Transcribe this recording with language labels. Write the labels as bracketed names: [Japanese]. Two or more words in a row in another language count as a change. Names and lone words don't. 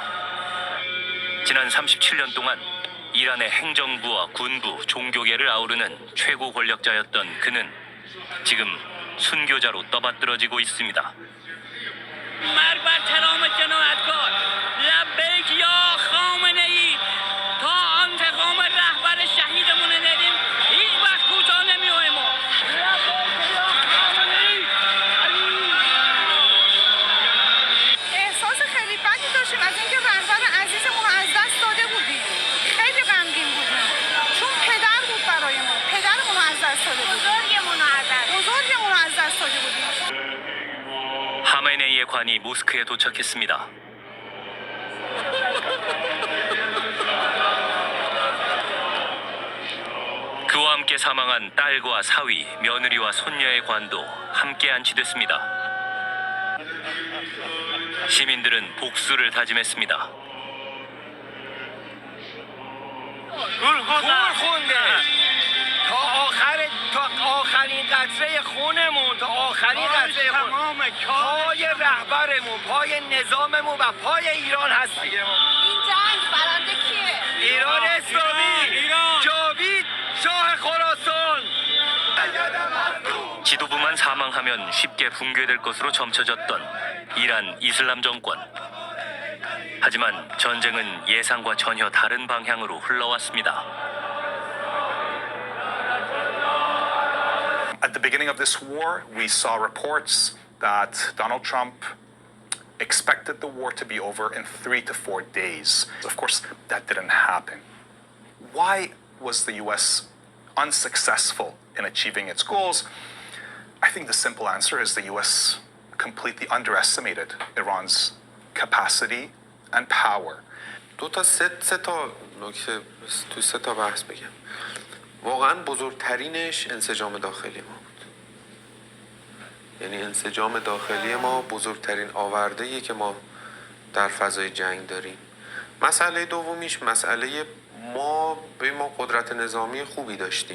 [Korean] 지난 37년 동안 이란의 행정부와 군부, 종교계를 아우르는 최고 권력자였던 그는 지금 순교자로 떠받들어지고 있습니다. [Persian] مرگ بر ترام جنایتکار لبیک یا خامنه ای تا انتقام رهبر شهیدمون ندیم هیچ وقت کوتاه نمیایم ما لبیک یا خامنه ای احساس خیلی بدی داشتیم از اینکه رهبر عزیزمون رو از دست داده بودیم. خیلی غمگین بودیم چون پدر بود برای ما. پدرمون رو از دست داده بودیم. بزرگمون رو از دست داده بودیم. [Korean] 하메네이의 관이 모스크에 도착했습니다. 그와 함께 사망한 딸과 사위, 며느리와 손녀의 관도 함께 안치됐습니다. 시민들은 복수를 다짐했습니다. [Persian] تا آخرین قطره خونمون تا آخرین قطره خون پای رهبرمون پای نظاممون و پای ایران هستیم. این جنگ برنده کیه؟ ایران اسلامی جاوید شاه خراسان. [Korean] 대부분만 사망하면 쉽게 붕괴될 것으로 점쳐졌던 이란 이슬람 정권. 하지만 전쟁은 예상과 전혀 다른 방향으로 흘러왔습니다. [English] At the beginning of this war, we saw reports that Donald Trump expected the war to be over in 3 to 4 days. Of course, that didn't happen. Why was the US unsuccessful in achieving its goals? I think the simple answer is the US completely underestimated Iran's capacity and power. [Persian] سه تا نکته تو سه تا بحث بگم. واقعا بزرگترینش انسجام داخلی ما بود. یعنی انسجام داخلی ما بزرگترین آورده‌ایه که ما در فضای جنگ داریم. مسئله دومیش مسئله ما قدرت نظامی خوبی داشتیم.